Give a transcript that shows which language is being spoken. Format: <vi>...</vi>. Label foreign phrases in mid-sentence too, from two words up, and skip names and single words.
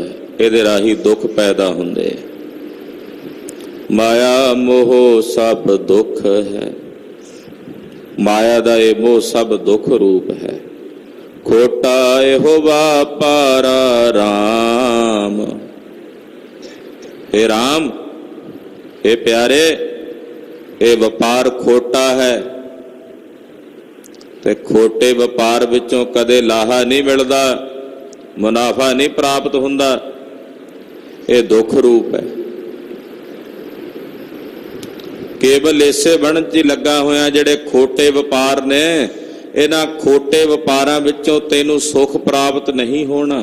<pa>ਇਹਦੇ ਰਾਹੀਂ ਦੁੱਖ ਪੈਦਾ ਹੁੰਦੇ। ਮਾਇਆ ਮੋਹ ਸਭ ਦੁੱਖ ਹੈ। ਮਾਇਆ ਦਾ ਇਹ ਮੋਹ ਸਭ ਦੁੱਖ ਰੂਪ ਹੈ। ਖੋਟਾ ਇਹੋ ਵਪਾਰਾ ਰਾਮ। ਹੇ ਰਾਮ ਹੇ ਪਿਆਰੇ, ਇਹ ਵਪਾਰ ਖੋਟਾ ਹੈ ਤੇ ਖੋਟੇ ਵਪਾਰ ਵਿੱਚੋਂ ਕਦੇ ਲਾਹਾ ਨਹੀਂ ਮਿਲਦਾ, ਮੁਨਾਫਾ ਨਹੀਂ ਪ੍ਰਾਪਤ ਹੁੰਦਾ। ਇਹ ਦੁੱਖ ਰੂਪ ਹੈ। ਕੇਵਲ ਇਸੇ ਬਣਨ 'ਚ ਹੀ ਲੱਗਾ ਹੋਇਆ ਜਿਹੜੇ ਖੋਟੇ ਵਪਾਰ ਨੇ, ਇਹਨਾਂ ਖੋਟੇ ਵਪਾਰਾਂ ਵਿੱਚੋਂ ਤੈਨੂੰ ਸੁੱਖ ਪ੍ਰਾਪਤ ਨਹੀਂ ਹੋਣਾ।</pa>